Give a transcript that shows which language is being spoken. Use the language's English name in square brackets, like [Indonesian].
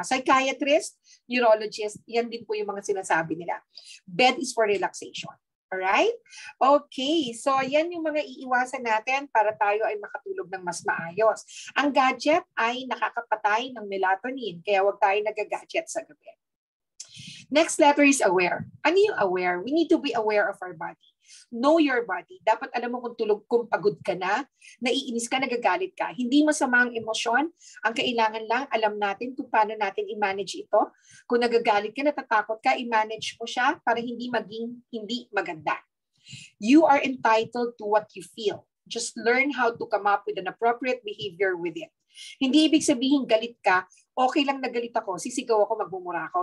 [Filipino] Psychiatrist, neurologist, yan din po yung mga sinasabi nila. [English] Bed is for relaxation. Alright? Okay. [Filipino] So, yan yung mga iiwasan natin para tayo ay makatulog ng mas maayos. Ang gadget ay nakakapatay ng melatonin. Kaya huwag tayo nag-gadget sa gabi. [English] Next letter is aware. [Filipino] Ano yung [English] aware? We need to be aware of our body. Know your body. [Filipino] Dapat alam mo kung pagod ka na, naiinis ka, nagagalit ka. Hindi masama ang emosyon. Ang kailangan lang, alam natin kung paano natin i-manage ito. Kung nagagalit ka, natatakot ka, i-manage mo siya para hindi maging hindi maganda. [English] You are entitled to what you feel. Just learn how to come up with an appropriate behavior with it. [Filipino] Hindi ibig sabihin galit ka, okay lang na galit ako, sisigaw ako, magmumura ako.